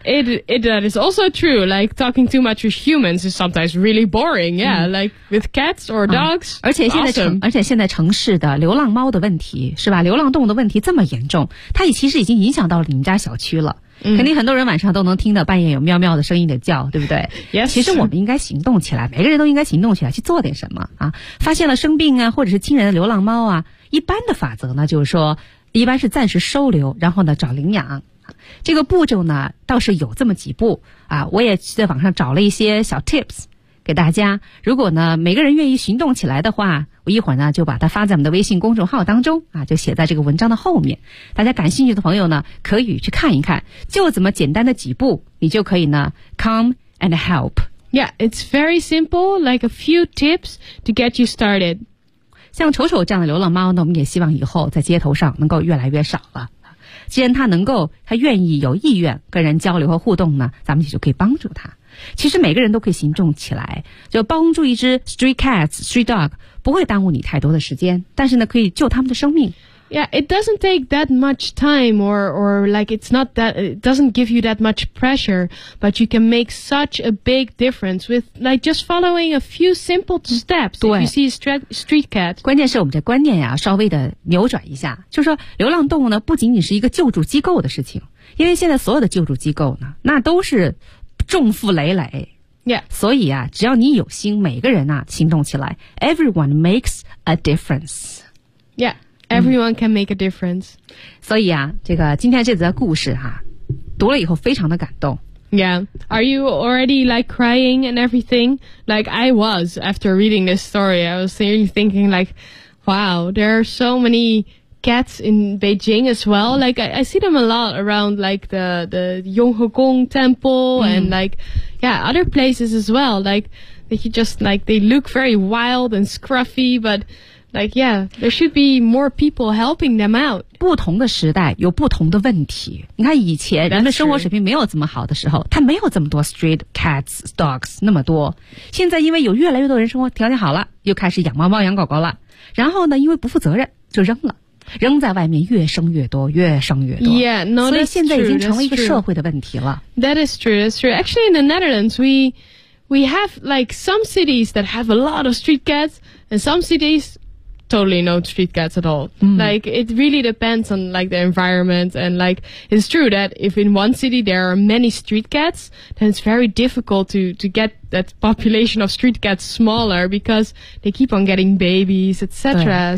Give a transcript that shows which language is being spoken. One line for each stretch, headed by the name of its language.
English: That is also true. Like talking too much with humans is sometimes really boring. Yeah,、mm. like with cats or dogs.、
Chinese: 而且现在城、
English: awesome.
Chinese: 而且现在城市的流浪猫的问题是吧？流浪动物的问题这么严重，它也其实已经影响到了你们家小区了。肯定很多人晚上都能听到半夜有喵喵的声音的叫，对不对、
English: yes.
Chinese: 其实我们应该行动起来，每个人都应该行动起来去做点什么啊！发现了生病啊，或者是亲人的流浪猫啊，一般的法则呢就是说一般是暂时收留，然后呢找领养，这个步骤呢倒是有这么几步啊。我也在网上找了一些小 tips 给大家，如果呢每个人愿意行动起来的话，我一会儿呢就把它发在我们的微信公众号当中啊，就写在这个文章的后面，大家感兴趣的朋友呢可以去看一看，就怎么简单的几步你就可以呢
English: come and help. Yeah, it's very simple, like a few tips to get you started.
Chinese: 像丑丑这样的流浪猫呢，我们也希望以后在街头上能够越来越少了，既然它能够它愿意有意愿跟人交流和互动呢，咱们也就可以帮助它。其实每个人都可以行动起来，就帮助一只
English: street cats, street dog,
Chinese: 不会耽误你太多的时间，但是呢可以救他们的生命。
English: Yeah, it doesn't take that much time or like it's not that, it doesn't give you that much pressure, but you can make such a big difference with like just following a few simple steps if you see a street cat.
Chinese: 关键是我们的观念呀、啊、稍微的扭转一下，就是说流浪动物呢不仅仅是一个救助机构的事情，因为现在所有的救助机构呢那都是重负累累、
English: yeah.
Chinese: 所以啊只要你有心，每个人啊行动起来，
English: Everyone makes a difference. Yeah, everyone can make a difference.
Chinese: 所以啊这个今天这则故事啊读了以后非常的感动。
English: Yeah, are you already like crying and everything? Like I was after reading this story. I was really thinking like, wow, there are so manycats in Beijing as well. Like I see them a lot around like the Yonghegong temple、mm. and like yeah other places as well. Like they just like they look very wild and scruffy, but Like, yeah, there should be more people helping them out.
Chinese: 不同的时代有不同的问题。你看以前人们生活水平没有这么好的时候，他没有这么多
English: street cats, dogs,
Chinese: 那么多。现在因为有越来越多人生活条件好了，又开始养猫猫养狗狗了。然后呢，因为不负责任就扔了。扔在外面越生越多越生越多
English: yeah, no,
Chinese: 所以现在已经成为一个社会的问题了
English: That is true, that's true Actually in the Netherlands we have like some cities that have a lot of street cats And some cities totally no street cats at all、 mm. Like it really depends on like the environment And like it's true that if in one city there are many street cats Then it's very difficult to get that population of street cats smaller because they keep on getting babies, etc.